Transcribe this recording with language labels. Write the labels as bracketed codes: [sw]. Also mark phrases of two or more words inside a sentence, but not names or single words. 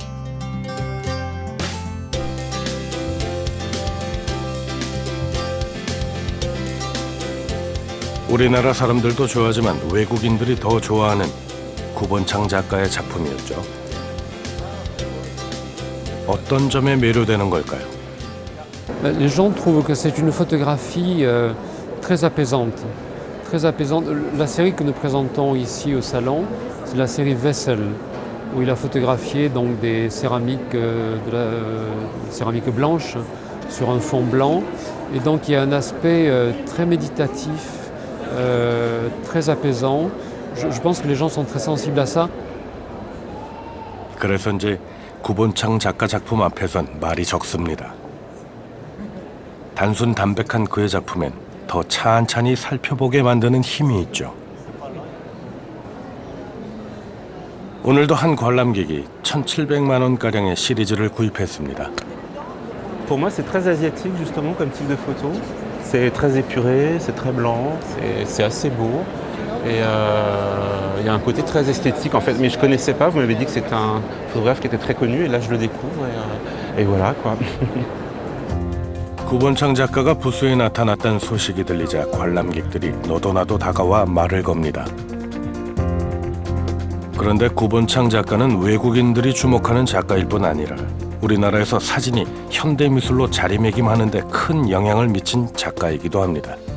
[ko] 우리나라 사람들도 좋아하지만 외국인들이 더 좋아하는 구본창 작가의 작품이었죠. 어떤 점에 매료되는 걸까요? [fr] Les gens trouvent que c'est une photographie très apaisante. Très apaisante. La série que nous présentons ici au salon, c'est la série Vessel, où il a photographié donc des céramiques, céramique blanche sur un fond blanc. Et donc il y a un aspect très méditatif, très apaisant. Je pense que les gens sont très sensibles à ça. [ko] 그래서인지 구본창 작가 작품 앞에선 말이 적습니다. 단순 담백한 그의 작품엔 더 찬찬히 살펴보게 만드는 힘이 있죠. 오늘도 한 관람객이 1,700만 원가량의 시리즈를 구입했습니다. [fr] Pour moi, c'est très asiatique justement comme type de photo. C'est très épuré, c'est très blanc, c'est assez beau. Et il y a un côté très esthétique en fait. Mais je connaissais pas, vous m'avez dit que c'est un photographe qui était très connu et là je le découvre et voilà quoi. [ko] 구본창 작가가 부스에 나타났다는 소식이 들리자 관람객들이 너도나도 다가와 말을 겁니다. 그런데 구본창 작가는 외국인들이 주목하는 작가일 뿐 아니라 우리나라에서 사진이 현대미술로 자리매김하는 데 큰 영향을 미친 작가이기도 합니다.